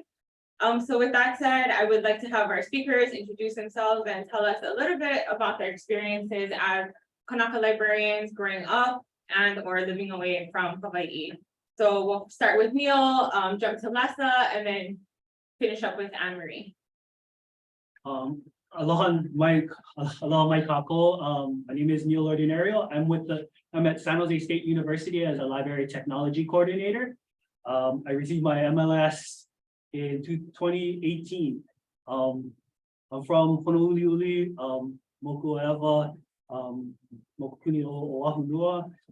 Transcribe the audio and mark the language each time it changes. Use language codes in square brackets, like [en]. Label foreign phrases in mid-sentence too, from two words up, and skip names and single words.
[en] So with that said, I would like to have our speakers introduce themselves and tell us a little bit about their experiences as Kānaka librarians growing up and or living away from Hawaii. So we'll start with Neil, jump to Lessa, and then finish up with Annemarie. [haw] Aloha mai kākou. [en] My name is Neil Ordinario. I'm at San Jose State University as a library technology coordinator. I received my MLS in 2018. I'm from Honolulu, [haw] Moku'ewa, Mokupuni o Oahu Nua.